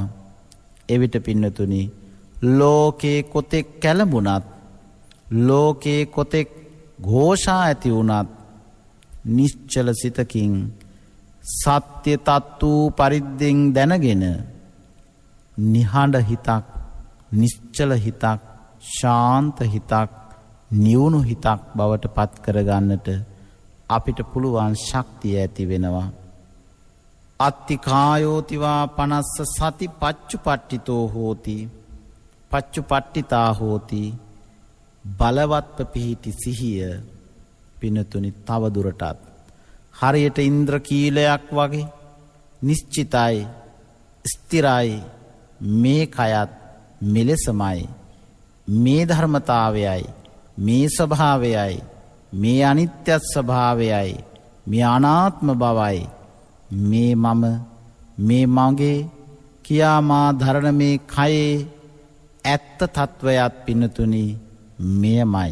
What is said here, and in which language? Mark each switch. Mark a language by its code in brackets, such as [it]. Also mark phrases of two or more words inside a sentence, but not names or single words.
[si] එවිට පින්නතුනි ලෝකේ කොතෙක් කැළඹුණත් ලෝකේ කොතෙක් ഘോഷා ඇති වුණත් නිශ්චල සිතකින් සත්‍ය තත්තු පරිද්දෙන් දැනගෙන නිහඬ හිතක් නිශ්චල හිතක් ශාන්ත හිතක් නිවුණු හිතක් බවට පත් කරගන්නට අපිට පුළුවන් ශක්තිය ඇති වෙනවා. [pi] අත්තිකායෝතිවා පනස්ස සති පච්චුපට්ඨිතෝ හෝති පච්චුපට්ඨිතා හෝති. [si] බලවත්ව පිහිටි සිහිය පිනතුනි තවදුරටත් හරියට ඉන්ද්‍රකීලයක් වගේ නිශ්චිතයි ස්ථිරයි. මේ කයත් මෙලෙසමයි. මේ ධර්මතාවයයි මේ ස්වභාවයයි මේ අනිත්‍ය ස්වභාවයයි මේ අනාත්ම බවයි මේ මම මේ මගේ කියා මා ධරණ මේ කයේ ඇත්ත තත්වයක් පින්නතුනි මෙයමයි.